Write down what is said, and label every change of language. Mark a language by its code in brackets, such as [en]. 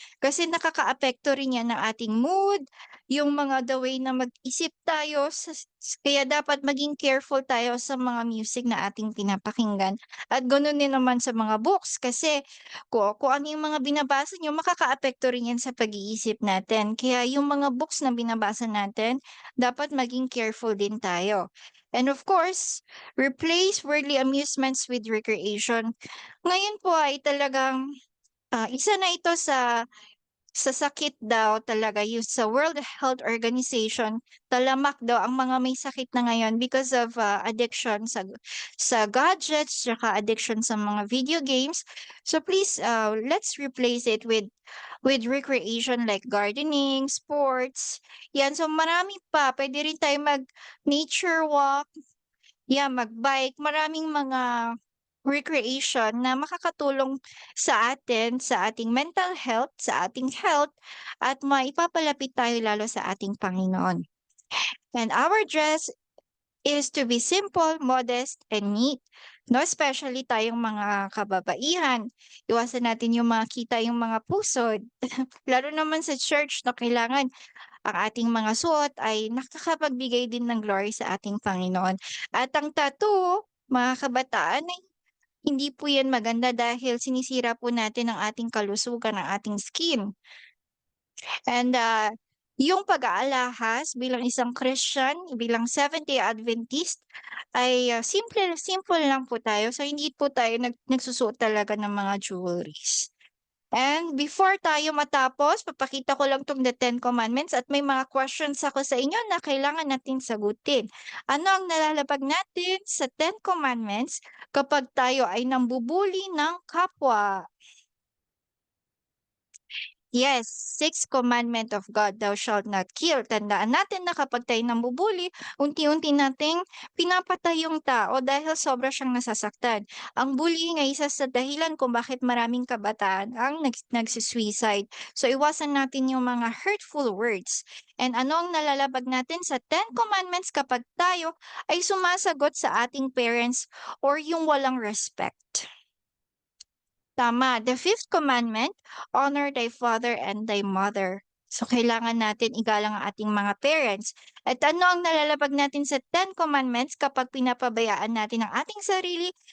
[tl] Kasi nakakaapekto rin yan ng ating mood, yung mga [en] the way [tl] na mag-isip tayo kaya dapat maging careful tayo sa mga music na ating pinapakinggan. At gano'n din naman sa mga books kasi kung ano yung mga binabasa niyo makakaapekto rin yan sa pag-iisip natin. Kaya yung mga books na binabasa natin, dapat maging careful din tayo. [en] And of course, replace worldly amusements with recreation. [tl] Ngayon po ay talagang isa na ito sa sakit daw talaga yung sa World Health Organization, talamak daw ang mga may sakit na ngayon [en] because of addiction [tl] sa gadgets, tsaka addiction sa mga video games. [en] So please, let's replace it with recreation like gardening, sports. [tl] Yan, so marami pa. Pwede rin tayo mag-nature walk, yeah, mag-bike, maraming mga recreation na makakatulong sa atin, sa ating mental health, sa ating health, at maipapalapit tayo lalo sa ating Panginoon. [en] And our dress is to be simple, modest, and neat. [tl] No, especially tayong mga kababaihan. Iwasan natin yung makita yung mga pusod. Lalo naman sa church, no, kailangan ang ating mga suot ay nakakapagbigay din ng glory sa ating Panginoon. At ang tattoo, mga kabataan, ay hindi po yan maganda dahil sinisira po natin ang ating kalusugan, ang ating skin. And yung pag-aalahas bilang isang Christian, bilang Seventh-day Adventist, ay simple simple lang po tayo. So, hindi po tayo nagsusuot talaga ng mga jewelries. And before tayo matapos, papakita ko lang 'tong [en] the Ten Commandments [tl] at may mga questions ako sa inyo na kailangan natin sagutin. Ano ang nalalabag natin sa Ten Commandments kapag tayo ay nambubuli ng kapwa? [en] Yes, sixth commandment of God, thou shalt not kill. [tl] Tandaan natin na kapag tayo nambubuli, unti-unti nating pinapatay yung tao dahil sobra siyang nasasaktan. Ang bullying ay isa sa dahilan kung bakit maraming kabataan ang nagsisuicide. So iwasan natin yung mga [en] hurtful words. [tl] And ano ang nalalabag natin sa Ten Commandments kapag tayo ay sumasagot sa ating parents or yung walang respect? Tama. [en] The fifth commandment, honor thy father and thy mother. [tl] So, kailangan natin igalang ang ating mga parents. At ano ang nalalabag natin sa Ten Commandments kapag pinapabayaan natin ang ating sarili?